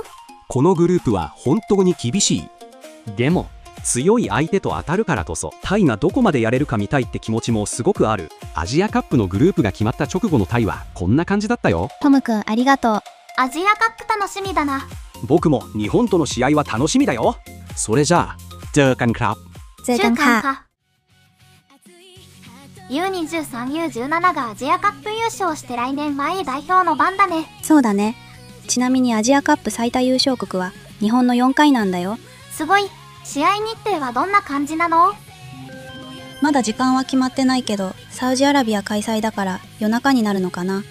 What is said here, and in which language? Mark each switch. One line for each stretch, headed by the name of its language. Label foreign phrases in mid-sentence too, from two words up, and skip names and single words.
Japanese: このグループは本当に厳しい。でも強い相手と当たるからこそ、タイがどこまでやれるか見たいって気持ちもすごくある。アジアカップのグループが決まった直後のタイはこんな感じだったよ。トムくんありがとう。アジアカップ楽しみだな。僕も日本との試合は楽しみだよ。それじゃあ
Thai: เจอกันครับ。 เจอกันค่ะ。
Japanese: U23、U17 がアジアカップ優勝して来年前代表の番だね。そうだね。ちなみにアジアカップ最多優勝国は日本の4回なんだよ。すごい。試合日程はどんな感じなの？まだ時間は決まってないけど、サウジアラビア開催だから夜中になるのかな。